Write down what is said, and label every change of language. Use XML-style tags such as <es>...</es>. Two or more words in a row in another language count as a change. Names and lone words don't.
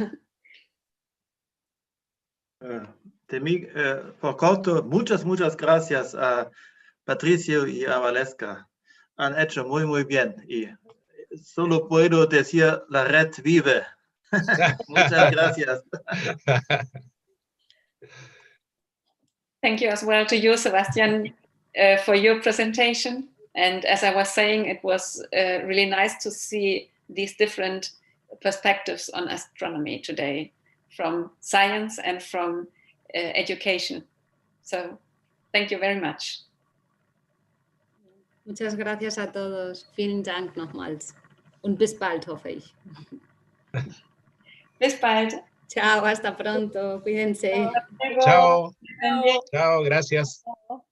<es>Por corto, muchas gracias a Patricio y a Valeska. Han hecho muy bien y solo puedo decir la red vive. Muchas gracias.</es> <en>Thank you as well to you, Sebastian, for your presentation. And as I was saying, it was really nice to see these different perspectives on astronomy today, from science and from education. So thank you very much.</en> <es>Muchas gracias a todos.</es> <de>Vielen Dank nochmals. Und bis bald, hoffe ich. Bis bald.</de> <es>Chao, hasta pronto. Cuídense. Chao. Chao, gracias.</es>